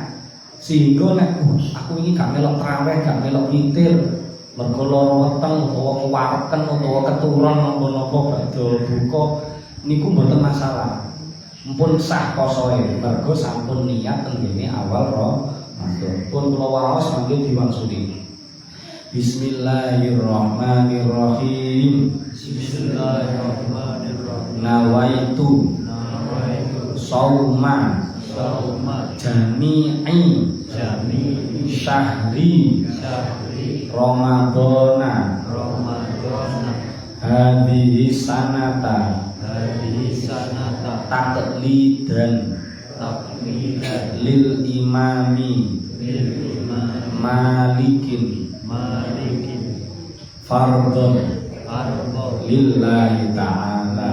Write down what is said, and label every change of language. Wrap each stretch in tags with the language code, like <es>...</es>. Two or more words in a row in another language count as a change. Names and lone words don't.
<jv>Sehingga nek aku iki gak melok tarawih, gak melok witir, mergo lara weteng utawa kuwareken utawa keturun napa-napa badhe buka niku mboten masalah. Mumpun sah posoe mergo sampun niat tenggene awal Ramadan. Pun kula waos mangke diwangsuli.</jv> <ar>بسم الله الرحمن الرحيم. بسم الله الرحمن الرحيم. نويت صوم جميع شهر رمضان هذه السنة تقليدا للإمام مالك فرضا لله تعالى.</ar>